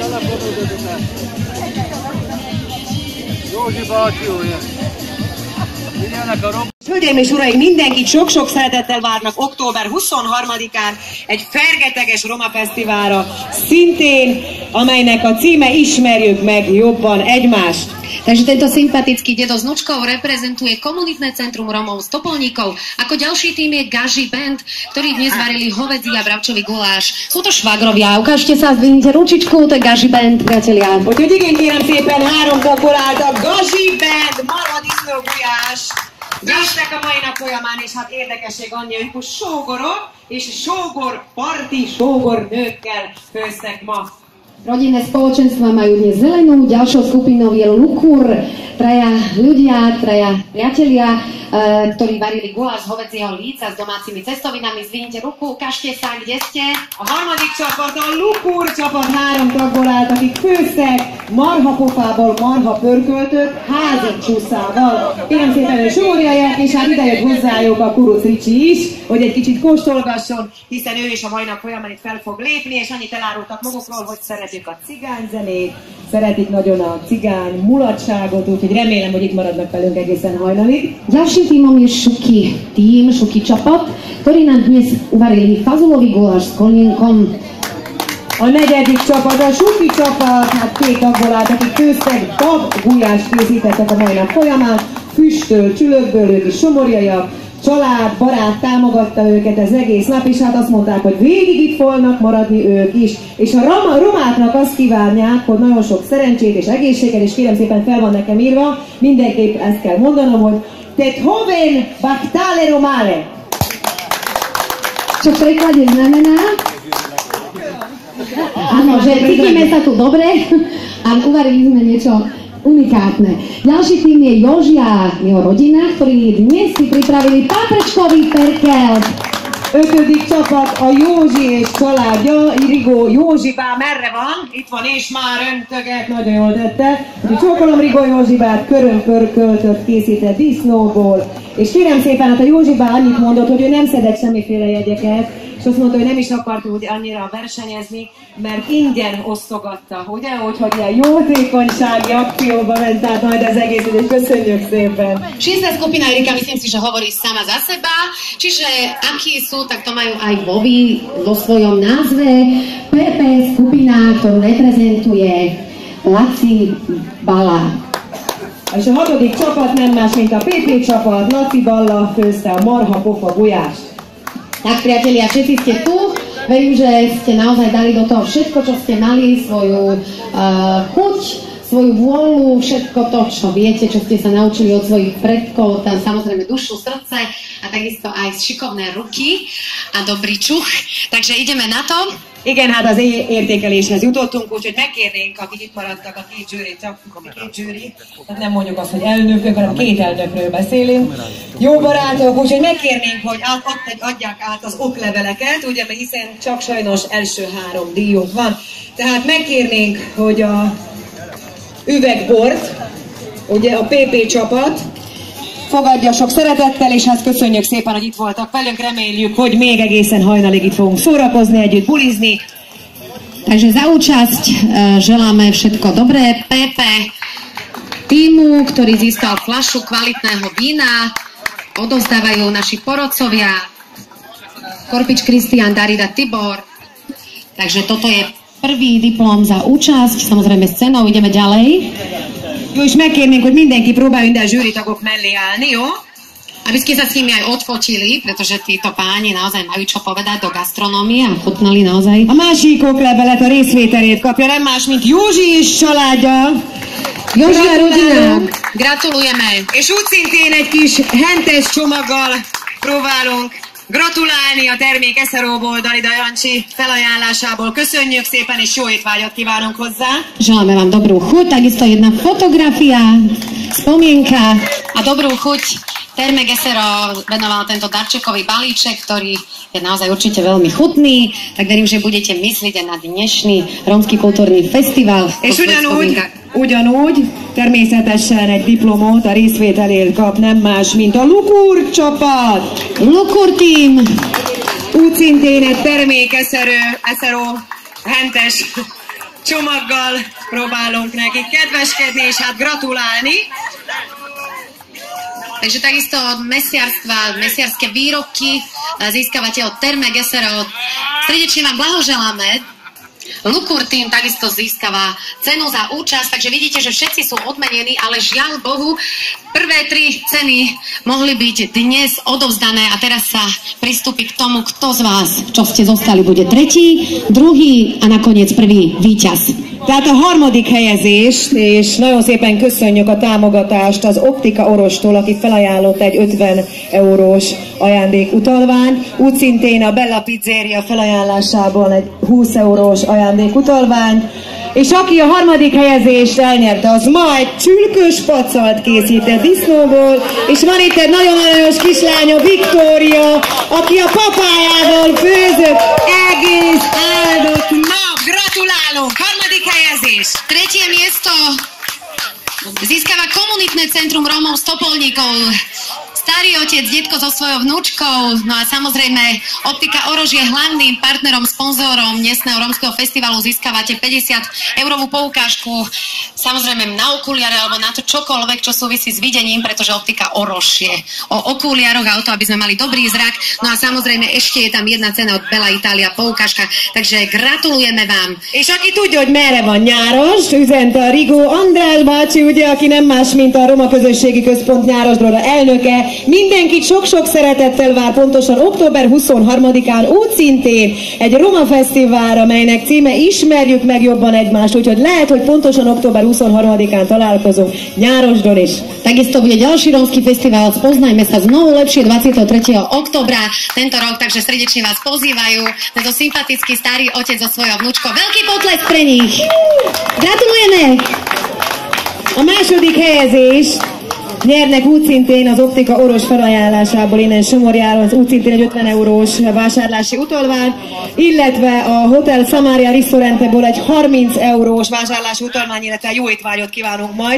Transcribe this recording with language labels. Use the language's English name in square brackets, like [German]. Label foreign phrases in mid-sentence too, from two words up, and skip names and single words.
[Hungarian] Józsi bácsi olyan. Hölgyeim és uraim, mindenkit sok-sok szeretettel várnak október 23-án egy fergeteges Roma Fesztiválra, szintén, amelynek a címe Ismerjük meg jobban egymást. [Slovak] Takže tento sympatický dedo s vnučkou reprezentuje komunitné centrum Romov z Topolníkov. Ako ďalší tým je Gaži Band, ktorí dnes varili hovedzí a bravčový guláš. Sú to švagrovia. Ukážte sa, zdvihnite ručičku, to je Gaži Band, priatelia. [Hungarian] Úgyhogy igen, kérem szépen, 3 tagból állt a Gazi Band, marad disznó gulyás. Győztek a mai nap folyamán, és hát érdekesség annyi, hogy most sógorok és sógorparti sógornőkkel főztek ma. [Slovak] Rodinné spoločenstva majú dnes zelenú, ďalšou skupinou je Lukur, traja ľudia, traja priatelia, ktorí varili guláš z hovedzieho líca s domácimi cestovinami. Zvihnite ruku, ukážte sa, kde ste. [Hungarian] A harmadik csapat, a Lukur csapat 3 tagból állt, akik főztek marhapofából marha pörköltött házi csúszával. Kérem szépen, hogy sógorjaják, és hát ide jött hozzájuk a Kuruc Ricsi is, hogy egy kicsit kóstolgasson, hiszen ő is a mai nap folyamán itt fel fog lépni, és annyit elárultak magukról, hogy szeretik a cigányzenét, szeretik nagyon a cigány mulatságot, úgyhogy remélem, hogy itt maradnak velünk egészen hajnalig. [Slovak] Ďalším tímom je Šuky tým, Šuky Čapat, ktorí nám dnes uvarili fazulový guláš s kolienkom. [Hungarian] A negyedik csapat, a Šuky csapat, hát 2 tagból állt, akik főztek, bab gulyást készítettek a mai nap folyamán, füstöl, csülökből, ők is somorjaiak, család, barát támogatta őket az egész nap, és hát azt mondták, hogy végig itt fognak maradni ők is. És a romáknak azt kívánják, hogy nagyon sok szerencsét és egészséget, és kérem szépen fel van nekem írva, mindenképp ezt kell mondanom, hogy [Romany] Tet hoven baktale romale. [Slovak] Čo v preklade znamená? Áno, že cítime sa tu dobre a uvarili sme niečo unikátne. Ďalší tým je Joži a jeho rodina, ktorí dnes si pripravili paprečkový perkel. [Hungarian] 5. csapat, a Józsi és családja, Rigó Józsibá merre van? Itt van, és már öntöget, nagyon jól tette. Úgyhogy csókolom Rigó Józsibát, körömpörköltött, készített disznóból. És kérem szépen, hát a Józsibá annyit mondott, hogy ő nem szedett semmiféle jegyeket, és azt mondta, hogy nem is akart úgy annyira versenyezni, mert ingyen osztogatta, ugye? Úgyhogy ilyen jótékonysági akcióba ment át majd az egész, úgyhogy köszönjük szépen. [Slovak] 6. skupina Erika, myslím si, že hovorí sama za seba, čiže akí sú, tak to majú aj vo svojom názve. PP skupina, ktorú reprezentuje Laci Bala. [Hungarian] És a 6. csapat nem más, mint a PP csapat, Laci Balla főzte a marha pofa gulyást. [Slovak] Tak priatelia, všetci ste tu. Verím, že ste naozaj dali do toho všetko, čo ste mali, svoju chuť, svoju vôľu, všetko to, čo viete, čo ste sa naučili od svojich predkov, tam samozrejme dušu, srdce a takisto aj šikovné ruky a dobrý čuch. Takže ideme na to. [Hungarian] Igen, hát az értékeléshez jutottunk, úgyhogy megkérnénk, akik itt maradtak, a 2 zsűri, csak a 2 zsűri, hát nem mondjuk azt, hogy elnökök, hanem 2 elnökről beszélünk. Jó barátok, úgyhogy megkérnénk, hogy adják át az okleveleket, ugye, mert hiszen csak sajnos első 3 díjunk van. Tehát megkérnénk, hogy a üvegbort, ugye a PP csapat, fogadja sok szeretettel, és hát köszönjük szépen, hogy itt voltak velünk, reméljük, hogy még egészen hajnalig itt fogunk szórakozni, együtt bulizni. [Slovak] Takže za účasť želáme všetko dobré. Pepe týmu, ktorý získal fľašu kvalitného vína, odovzdávajú naši porodcovia, Korpič Kristián, Darida Tibor. Takže toto je prvý diplom za účasť, samozrejme s cenou, ideme ďalej. [Hungarian] Jó, és megkérnénk, hogy mindenki próbál minden zsűritagok mellé állni, jó? [Slovak] Aby ste sa s nimi aj odfotili, pretože títo páni naozaj majú čo povedať do gastronómie a chutnali naozaj. [Hungarian] A másik oklevelet, a részvételét kapja nem más, mint Józsi és családja. [Slovak] Józsi a rodina, gratulujeme. [Hungarian] És úgy szintén egy kis hentes csomaggal próbálunk gratulálni a termék eszeróból, Darida Jancsi felajánlásából. Köszönjük szépen, és jó étvágyat kívánunk hozzá. [Slovak] Želáme vám dobrú chuť, takisto jedna fotografia, spomienka a dobrú chuť. Terme Gesero venoval tento darčekový balíček, ktorý je naozaj určite veľmi chutný, tak verím, že budete myslieť aj na dnešný Rómsky kultúrny fesztivál. [Hungarian] És ugyanúgy természetesen egy diplomot a részvételért kap nem más, mint a Lukur csapat. Lukur team. Úgy szintén egy termék eszeró hentes csomaggal próbálunk nekik kedveskedni, és hát gratulálni. [Slovak] Takže takisto od mesiarstva, mesiarské výrobky získavate od Terme Gesero. Srdečne vám blahoželáme. Lukur tým takisto získava cenu za účasť, takže vidíte, že všetci sú odmenení, ale žiaľ Bohu, prvé 3 ceny mohli byť dnes odovzdané a teraz sa pristúpi k tomu, kto z vás, čo ste zostali, bude tretí, druhý a nakoniec prvý víťaz. [Hungarian] Tehát a harmadik helyezést, és nagyon szépen köszönjük a támogatást az Optika Orostól, aki felajánlott egy 50 eurós ajándékutalványt. Úgy szintén a Bella Pizzeria felajánlásából egy 20 eurós ajándékutalványt. És aki a harmadik helyezést elnyerte, az majd csülkös pacalt készített disznóból, és van itt egy nagyon aranyos kislánya, Viktória, aki a papájával főzött egész áldott nap. Gratulálunk! Harmadik helyezés! [Slovak] Tretie miesto získava komunitné centrum Rómov z Topolníkov. Starý otec, detko so svojou vnúčkou, no a samozrejme Optika Orož je hlavným partnerom, sponzorom dnesného rómskeho festivalu. Získavate 50-eurovú poukážku, samozrejme na okuliare alebo na to čokoľvek, čo súvisí s videním, pretože Optika Orož je o okuliároch a o to, aby sme mali dobrý zrak. No a samozrejme ešte je tam jedna cena od Bella Italia, poukážka, takže gratulujeme vám. [Hungarian] És aki tudja, hogy merre van Nyáros, üzent a Rigó András bácsi, ugye, aki nem más, mint a Roma Közösségi Központ Nyárosdról elnöke. Mindenkit sok-sok szeretettel vár pontosan október 23-án úgy szintén egy Roma fesztiválra, melynek címe Ismerjük meg jobban egymást, úgyhogy lehet, hogy pontosan október 23-án találkozunk Nyárosdon is. [Slovak] Takisto bude ďalší rómsky festival Spoznajme sa znovu lepšie 23. októbra tento rok, takže srdečne vás pozývajú. Tento sympatický starý otec so svojou vnúčkou. Veľký potlesk pre nich. Gratulujeme! [Hungarian] A második helyezést nyernek úgy szintén az Optika Orosz felajánlásából innen Somorjáról, úgy szintén egy 50 eurós vásárlási utalvány, illetve a Hotel Samaria Ristorantból egy 30 eurós vásárlási utalvány, illetve jó étvágyat kívánunk majd.